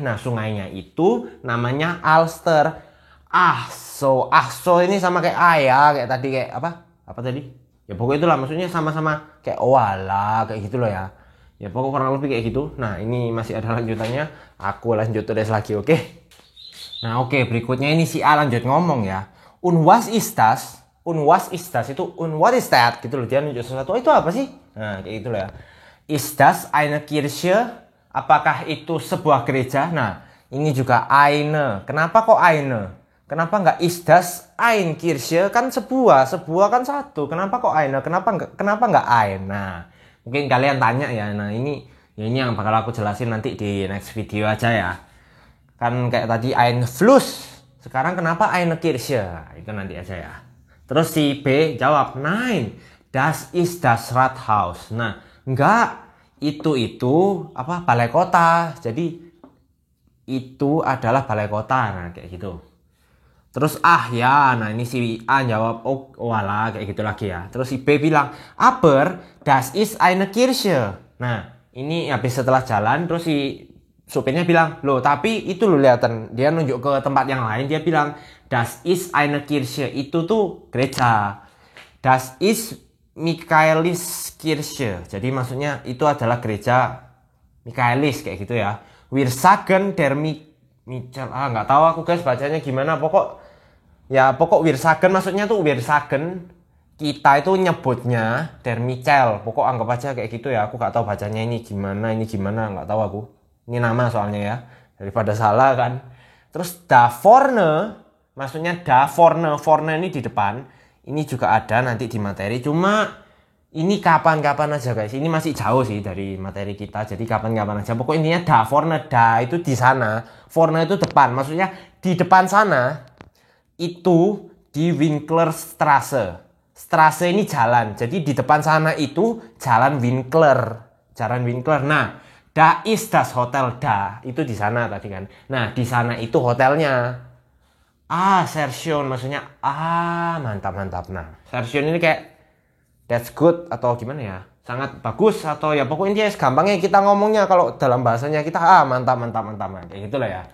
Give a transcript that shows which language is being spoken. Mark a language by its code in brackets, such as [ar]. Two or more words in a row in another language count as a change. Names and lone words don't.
[id] Nah, sungainya itu namanya Alster. So ini sama kayak ya, kayak tadi kayak apa? Apa tadi? Ya pokoknya itulah, maksudnya sama-sama kayak wala, kayak gitu loh ya. Ya pokoknya kurang lebih kayak gitu. Nah, ini masih ada lanjutannya. Aku lanjut tulis lagi, oke? Nah, oke, berikutnya ini si A lanjut ngomong ya. [de] Und was ist das? Und was ist das? Itu und [en] what is that? [id] Gitu loh, dia nunjuk sesuatu. Oh, itu apa sih? Nah, kayak gitu loh ya. [de] Ist das eine Kirche? [id] Apakah itu sebuah gereja? Nah, ini juga eine. Kenapa kok eine? Kenapa nggak [de] ist das ein Kirche? [id] Kan sebuah kan satu. Kenapa kok eine? Kenapa nggak ein? Nah, mungkin kalian tanya ya. Nah, ini yang bakal aku jelasin nanti di [en] next video [id] aja ya. Kan kayak tadi [de] ein Fluss. [id] Sekarang kenapa [de] eine Kirche? [id] Itu nanti aja ya. Terus si B jawab, [de] nein, das ist das Rathaus. [id] Nah, enggak, itu apa? Balai kota. Jadi itu adalah balai kota. Nah, kayak gitu. Terus ya, nah ini si A jawab, oh walah, kayak gitu lagi ya. Terus si B bilang, [de] aber das ist eine Kirche. [id] Nah, ini habis setelah jalan, terus si supirnya bilang, loh tapi itu lo lihatan, dia nunjuk ke tempat yang lain, dia bilang [de] das ist eine Kirche, [id] itu tuh gereja. [de] Das ist Michaeliskirche, [id] jadi maksudnya itu adalah gereja Michaelis kayak gitu ya. [de] Wir sagen der Michel, [id] nggak tahu aku guys bacanya gimana, pokok [de] wir sagen, [id] maksudnya tuh [de] wir sagen, [id] kita itu nyebutnya [de] der Michel, [id] pokok anggap aja kayak gitu ya. Aku nggak tahu bacanya ini gimana, nggak tahu aku. Ini nama soalnya ya, daripada salah kan. Terus [de] da vorne, [id] maksudnya [de] da vorne [id] ini di depan. Ini juga ada nanti di materi, cuma ini kapan-kapan aja guys. Ini masih jauh sih dari materi kita, jadi kapan-kapan aja. Pokoknya intinya [de] da vorne, [id] da itu di sana, vorne itu depan. Maksudnya di depan sana itu di Winklerstraße. Straße ini jalan, jadi di depan sana itu jalan Winkler. Nah, [de] da ist das Hotel, [id] da itu di sana tadi kan. Nah, di sana itu hotelnya. Sersion, maksudnya mantap. Nah, sersion ini kayak [en] that's good [id] atau gimana ya? Sangat bagus atau ya pokoknya intinya gampangnya kita ngomongnya kalau dalam bahasanya kita mantap kayak gitulah ya.